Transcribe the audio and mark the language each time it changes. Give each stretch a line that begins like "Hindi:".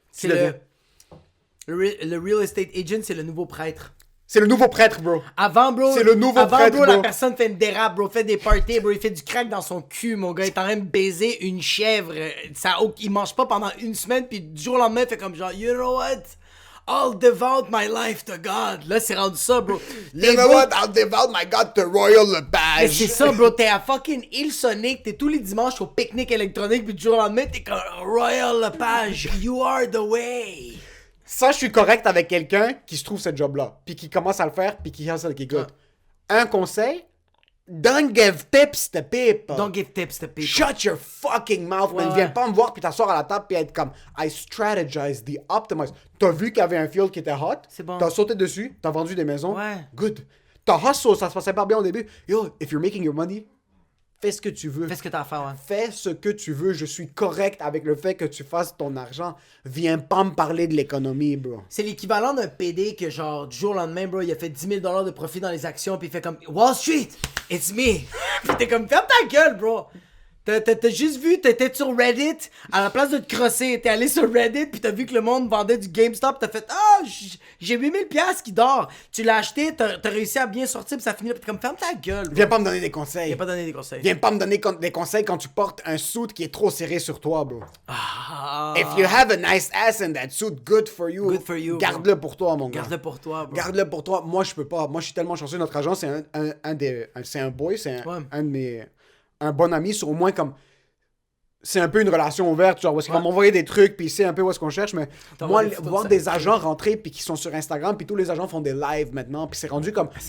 French: C'est le real estate agent, c'est le nouveau prêtre. C'est le nouveau prêtre, bro. Avant, bro, c'est le nouveau prêtre, bro, la personne fait une dérape, bro, fait des parties, bro, il fait du crack dans son cul, mon gars, il est en train de baiser une chèvre. Il mange pas pendant 1 semaine, puis du jour au lendemain, il fait comme genre,
English: you know what? I'll devote my life to God.
French: Là, c'est rendu ça, bro.
English: You know what? I'll devote my God to Royal Lepage.
French: C'est ça, bro. T'es à fucking Île Sonic. T'es tous les dimanches au pique-nique électronique. Puis du jour au lendemain, t'es comme Royal Lepage.
English: You are the way.
French: Ça, je suis correct avec quelqu'un qui se trouve ce job-là. Puis qui commence à le faire. Puis qui has qui good. Un conseil.
English: Don't give tips to people. Don't give tips to people. Shut your fucking mouth, man.
French: Viens pas me voir puis t'asseoir à la table puis être comme
English: I strategize the optimize.
French: T'as vu qu'il y avait un field qui était hot. C'est bon. T'as sauté dessus. T'as vendu des maisons. Ouais.
English: Good.
French: T'as hustle, ça se passait pas bien au début.
English: Yo, if you're making your money,
French: fais ce que tu veux. Fais ce que t'as à faire, ouais. Fais ce que tu veux. Je suis correct avec le fait que tu fasses ton argent. Viens pas me parler de l'économie, bro. C'est l'équivalent d'un PD que, genre, du jour au lendemain, bro, il a fait 10 000 $ de profit dans les actions, puis il fait comme
English: Wall Street, it's me.
French: Puis t'es comme, ferme ta gueule, bro. T'as juste vu, t'étais sur Reddit, à la place de te crosser, t'es allé sur Reddit, puis t'as vu que le monde vendait du GameStop, t'as fait j'ai 8 000$ qui dort. Tu l'as acheté, t'as réussi à bien sortir, puis ça finit là, puis t'es comme, ferme ta gueule, bro. Viens pas me donner des conseils. Viens pas donner des conseils. Viens pas me donner des conseils quand tu portes un suit qui est trop serré sur toi, bro. Ah.
English: If you have a nice ass in that suit, good for you. Good for you,
French: Garde-le pour toi, mon gars. Garde-le pour toi, bro. Garde-le pour toi. Moi, je peux pas. Moi, je suis tellement chanceux. Notre agent, c'est c'est un boy, c'est un de mes... Un bon ami, sur au moins comme... C'est un peu une relation ouverte, genre, où est-ce qu'il va m'envoyer des trucs, puis il sait un peu où est-ce qu'on cherche, mais moi, voir des agents rentrer, puis qui sont sur Instagram, puis tous les agents font des lives maintenant, puis c'est rendu comme...